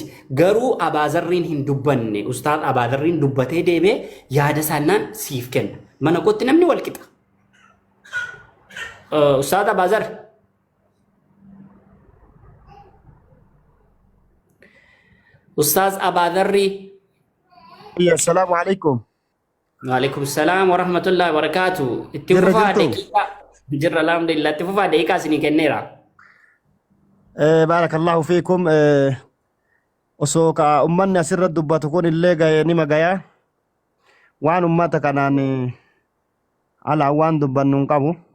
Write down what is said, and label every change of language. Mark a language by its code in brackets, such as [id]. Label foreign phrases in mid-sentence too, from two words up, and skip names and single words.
[om] Garuu abaazarriin hin dubbanne ustaad abaazarriin dubbatee deebee yaada isaannaan siif kenna. Mana kootti namni wal qixa. Ustaad abaazar. Ustaaz abaazarri. [ar] السلام عليكم. وعليكم السلام ورحمة الله وبركاته. [om] Itti fufaa daqiiqaa. Jirra alhamdulillah itti fufaa daqiiqaa isinii kenneera. [ar] بارك الله فيكم. [om] Osoo ka ummanni asirra dubbatu kun illee gahee nima gayaa. Waan ummata kanaan alaa waan dubbannu hin qabu.